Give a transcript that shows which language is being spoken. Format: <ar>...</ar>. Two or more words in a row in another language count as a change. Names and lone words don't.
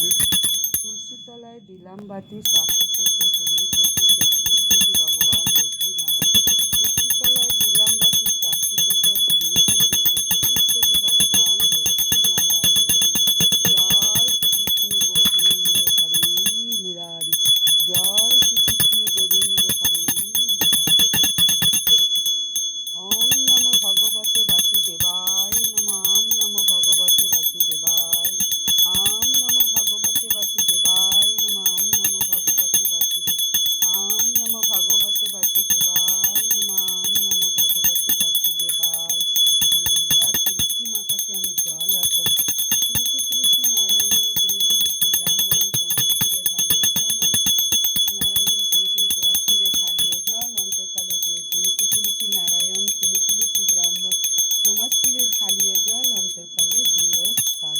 <bn>তুলসীর তলায় দিলাম বাতি, সাক্ষী থেকো তুমি সতী ৩৩ কোটি ভগবান লক্ষ্মী নারায়ণ। তুলসীর তলায় দিলাম বাতি, সাক্ষী থেকো তুমি সতী ৩৩ কোটি ভগবান লক্ষ্মী নারায়ণ। জয় শ্রীকৃষ্ণ গোবিন্দ হরে মুরারি, জয় শ্রীকৃষ্ণ গোবিন্দ হরে মুরারি।</bn> <sa>ওম নমো ভগবতে বাসুদেবায় নমঃ। ওম নমো ভগবতে বাসুদেবায়, ওম নমো ভগবতে বাসুদেবায় নমঃ। ওম নমো ভগবতে বাসুদেব, ওম নমো ভগবতে বাসুদেবায় নমঃ। ওম নমো ভগবতে বাসুদেবায়।</sa> <bn>এবার তুলসী মাতাকে আমি জল অর্পণ করি। তুলসী তুলসী নারায়ণ, তুমি তুলসী ব্রাহ্মণ, তোমার শিরে ঢালিও জল অন্তকালে। নারায়ণ তুলসী, তোমার শিরে ঢালিও জল অন্তকালে দিও। তুলসী তুলসী নারায়ণ, তুমি তুলসী ব্রাহ্মণ, তোমার শিরে ঢালিও জল অন্তকালে দিও স্থল।</bn>